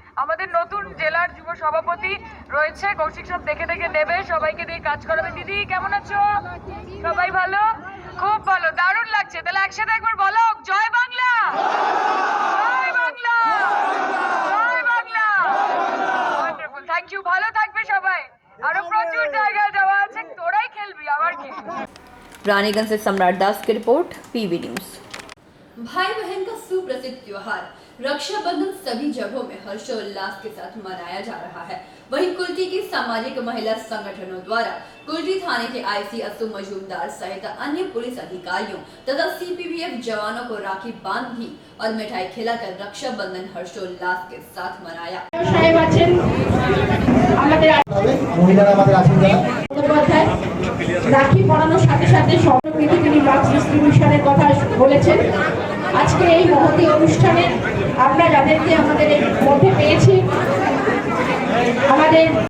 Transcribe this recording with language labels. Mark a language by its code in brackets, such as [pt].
[bn] আমাদের নতুন জেলার যুব সভাপতি রয়েছে, কৌশিক সব দেখে দেখে নেবে, সবাইকে দিয়ে কাজ করাবে। দিদি কেমন আছো? সবাই ভালো? খুব ভালো, দারুণ লাগছে। তাহলে একসাথে একবার বলো, জয় বাংলা, জয় বাংলা, জয় বাংলা। [en] Wonderful, thank you. [bn] ভালো থাকবে সবাই, আরো প্রচুর জায়গায় যাওয়া আছে, তোরাই খেলবি আবার কি। [hi] रानीगंज से सम्राट दास की रिपोर्ट, पीवी न्यूज। भाई बहन का सुप्रसिद्ध त्योहार रक्षाबंधन सभी जगहों में हर्षोल्लास के साथ मनाया जा रहा है। वहीं कुल्टी की सामाजिक महिला संगठनों द्वारा कुल्टी थाने के आईसी असु मजूमदार सहित अन्य पुलिस अधिकारियों तथा सीपीबीएफ जवानों को राखी बांधी और मिठाई खिलाकर रक्षाबंधन हर्षोल्लास के साथ मनाया। [bn] রাখি পরানোর সাথে সাথে সম্প্রতি তিনি বাক্স ডিস্ট্রিবিউশনের কথা বলেছেন। আজকে এই মহতী অনুষ্ঠানে আমরা যাদেরকে আমাদের মধ্যে পেয়েছি, আমাদের